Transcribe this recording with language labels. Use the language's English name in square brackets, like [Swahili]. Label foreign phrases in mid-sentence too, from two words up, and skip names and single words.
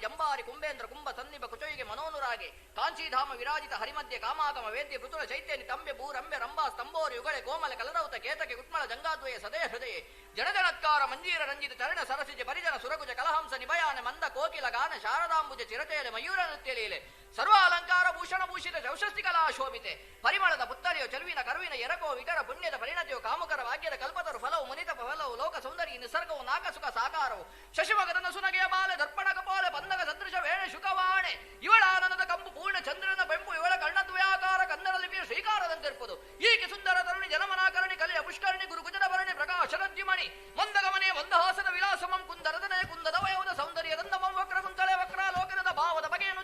[Kannada] ಜಂಬಾರಿ ಕುಂಬೇಂದ್ರ ಕುಂಭ ಸನ್ನಿಭ ಕುಚೊಯಿಗೆ ಮನೋನುರಾಗೆ ಕಾಂಚೀಧಾಮ ವಿರಾಜಿತ ಹರಿಮಧ್ಯ ಕಾಮಾಗಮ ವೇದ್ಯ ಪೃತುಲ ಚೈತ್ಯ ತಂಬೆ ಭೂರಂಬೆ ರಂಭಾ ಸ್ತಂಭೋರಿ ಯುಗಳೆ ಕೋಮಲ ಕಲರೌತ ಕೇತಕೆ ಕುಟ್ಮಳ ಜಂಗಾದ್ವಯ ಸದೇ ಹೃದಯ ಜನಜನತ್ಕಾರ ಮಂಜೀರ ರಂಜಿತ ಚರಣ ಸರಸಿಜ ಪರಿಜನ ಸುರಗುಜ ಕಲಹಂಸ ನಿಭಯಾನೆ ಮಂದ ಕೋಕಿಲ ಗಾನ ಶಾರದಾಂಬುಜ ಚಿರತೆಯಲೆ ಮಯೂರ ನೃತ್ಯ ಲೀಲೆ ಸರ್ವ ಅಲಂಕಾರ ಭೂಷಣ ಭೂಷಿತ ಚೌಷಸ್ತಿ ಕಲಾ ಶೋಭಿತೆ ಪರಿಮಳದ ಪುತ್ತರಿಯೋ ಚಲುವಿನ ಕರುವಿನ ಎರಕೋ ವಿಟರ ಪುಣ್ಯದ ಪರಿಣತಿಯೋ ಕಾಮುಕರ ಭಾಗ್ಯದ ಕಲ್ಪತರು ಫಲವು ಮುನಿತ ಫಲವು ಲೋಕ ಸೌಂದರ್ಯ ನಿಸರ್ಗವು ನಾಕಸುಖ ಸಾಕಾರವು ಶಶಿಮಗದನ ಸುನಗೆಯ ಬಾಲೆ ದರ್ಪಣ ಕಪಾಲೆ ಬಂದಗ ಸದೃಶ ವೇಣ ಶುಕವಾಣೆ ಇವಳ ಆನಂದದ ಕಂಪು ಪೂರ್ಣ ಚಂದ್ರನ ಬೆಂಪು ಇವಳ ಕರ್ಣದ್ವಯಾಕಾರ ಕನ್ನಡ ಲಿಪಿಯ ಶ್ರೀಕಾರದಂತಿರ್ಪದು ಈಕೆ ಸುಂದರ ತರುಣಿ ಜನಮನಾಕರಣಿ ಕಲಿಯ ಪುಷ್ಕರಣಿ ಗುರು ಕುಜನ ಭರಣಿ ಪ್ರಕಾಶರದ್ಯುಮಣಿ ಮಂದಗಮನೆ ಮಂದಹಾಸನ ವಿಲಾಸಮಂ ಕುಂದರದನೆ ಕುಂದದ ವಯೋದ ಸೌಂದರ್ಯದಂದಮಂ ವಕ್ರ ಕುಂತಳೆ ವಕ್ರ ಲೋಕನದ ಭಾವದ ಬಗೆಯನ್ನು